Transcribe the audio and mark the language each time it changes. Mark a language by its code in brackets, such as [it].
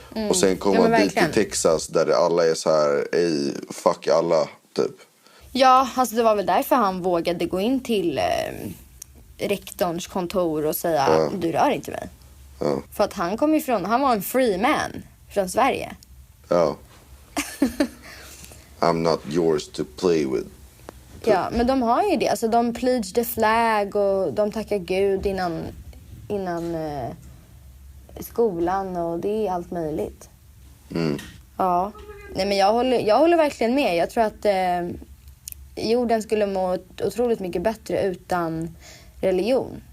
[sv] Och sen kommer han dit till Texas där alla är så här, ej, fuck alla, typ. Ja, alltså det var väl därför han vågade gå in till rektorns kontor och säga, du rör inte mig. Ja. För att han kom ifrån, han var en [en] free man [sv] från Sverige. Ja. [en] I'm not yours to play with. [sv] Ja, men de har ju det. Alltså de [en] pledge the flag [sv] och de tackar Gud innan skolan och det är allt möjligt. Ja. Nej, men jag håller verkligen med. Jag tror att jorden skulle må otroligt mycket bättre utan religion.